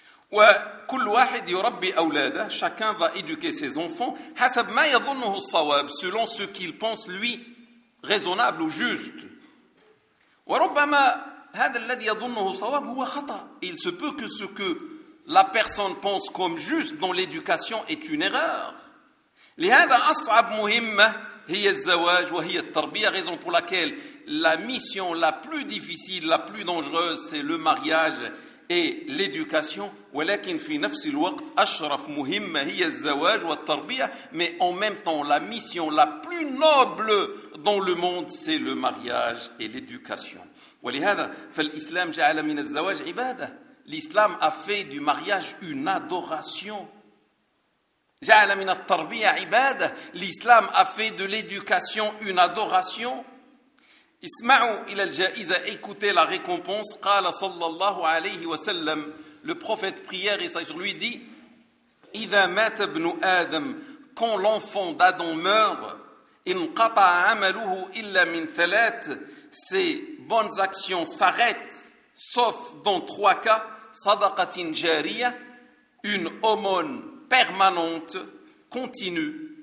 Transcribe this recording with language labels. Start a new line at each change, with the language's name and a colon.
Arabic: وكل واحد يربي اولاده
French: chacun va éduquer ses enfants
Arabic: حسب ما يظنه الصواب
French: selon ce qu'il pense lui raisonnable ou juste
Arabic: وربما هذا الذي يظنه صواب هو خطأ.
French: Il se peut que ce que la personne pense comme juste dans l'éducation est une erreur.
Arabic: لهذا أصعب مهمة هي الزواج وهي التربية.
French: Raison pour laquelle la mission la plus difficile, la plus dangereuse, c'est le mariage et l'éducation,
Arabic: ولكن في نفس الوقت أشرف مهمة هي الزواج والتربية,
French: mais en même temps la mission la plus noble dans le monde c'est le mariage et l'éducation.
Arabic: ولهذا فالإسلام جعل من الزواج عبادة.
French: L'islam a fait du mariage une adoration.
Arabic: جعل من التربية عبادة.
French: L'islam a fait de l'éducation une adoration.
Arabic: اسمعوا إلى الجائزة,
French: écoutez la récompense.
Arabic: قال صلى الله عليه وسلم,
French: le prophète prière et sur lui dit,
Arabic: إذا مات ابن آدم,
French: quand l'enfant d'Adam meurt,
Arabic: انقطع عمله إلا من ثلاث,
French: ses bonnes actions s'arrêtent, sauf dans trois cas,
Arabic: صدقة جارية,
French: une aumône permanente, continue.